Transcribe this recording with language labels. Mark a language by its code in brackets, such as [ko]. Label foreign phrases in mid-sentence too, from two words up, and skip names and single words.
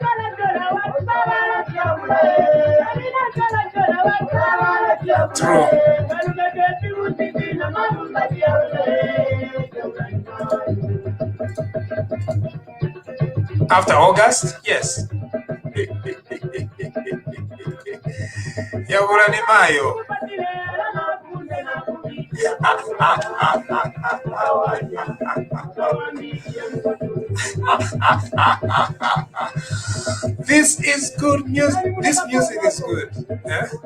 [en] True. After August? Yes. Yabura ni Mayo. This is good music. This music is good. Yeah?